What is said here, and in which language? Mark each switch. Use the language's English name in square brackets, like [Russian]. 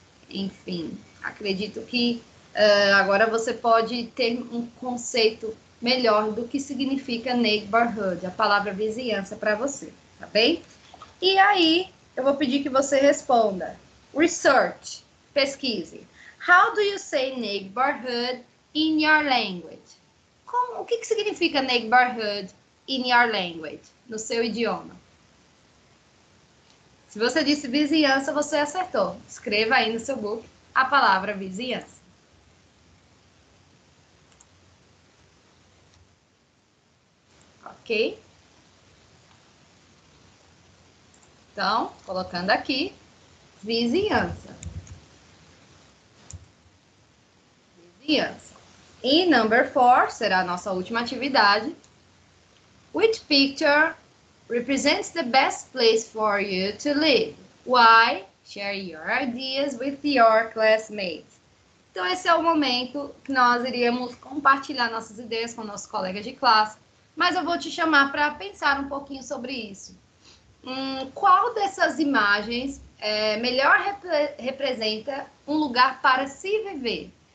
[Portuguese] Enfim, acredito que agora você pode ter um conceito melhor do que significa neighborhood, a palavra vizinhança para você, tá bem? E aí, eu vou pedir que você responda. Research, pesquise. [English] How do you say neighborhood in your language? [Portuguese] O que significa [English] neighborhood in your language? [Portuguese] No seu idioma. Se você disse vizinhança, você acertou. Escreva aí no seu book a palavra vizinhança. Ok? Então, colocando aqui, vizinhança. Vizinhança. E number 4 será a nossa última atividade. [English] Which picture represents the best place for you to live? Why? Share your ideas with your classmates. [Portuguese] Então, esse é o momento que nós iríamos compartilhar nossas ideias com nossos colegas de classe, mas eu vou te chamar para pensar um pouquinho sobre isso. Qual dessas imagens melhor representa um lugar para se viver?